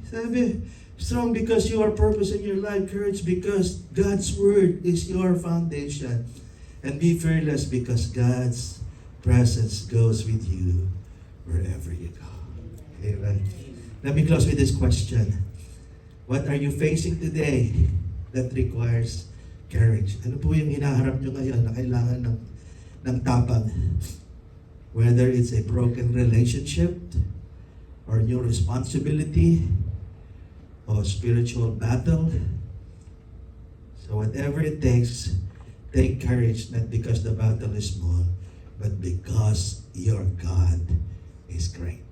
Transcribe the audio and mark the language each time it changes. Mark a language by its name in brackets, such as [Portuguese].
[English] Sabi, strong because you are purpose in your life. Courage because God's Word is your foundation. And be fearless because God's presence goes with you wherever you go. Amen. Let me close with this question. What are you facing today that requires courage? [Filipino] Ano po yung hinaharap nyo ngayon na kailangan ng tapang? [English] Whether it's a broken relationship, or new responsibility, or spiritual battle. So whatever it takes, take courage, not because the battle is small, but because your God is great.